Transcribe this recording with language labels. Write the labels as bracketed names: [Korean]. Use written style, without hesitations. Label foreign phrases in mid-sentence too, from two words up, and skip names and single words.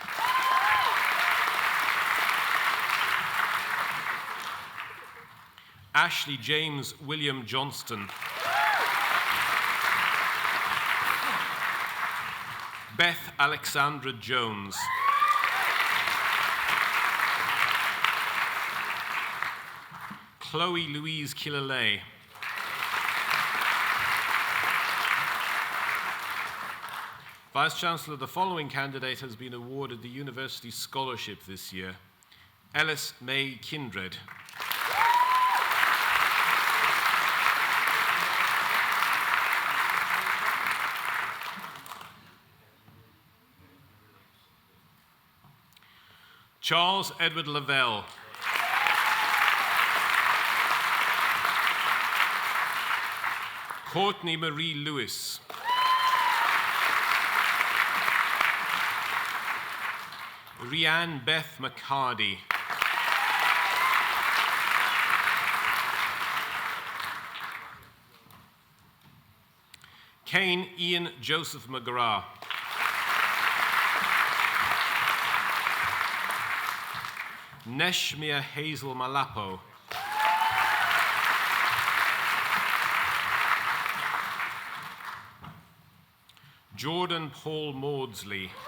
[English] Ashley James William Johnston. Beth Alexandra Jones. Chloe Louise Killalay. Vice-Chancellor, the following candidate has been awarded the University Scholarship this year. Ellis May Kindred. Charles Edward Lavelle. Courtney Marie Lewis. Rianne Beth McCarty. Kane Ian Joseph McGrath. Neshmia Hazel Malapo. Jordan Paul Maudsley.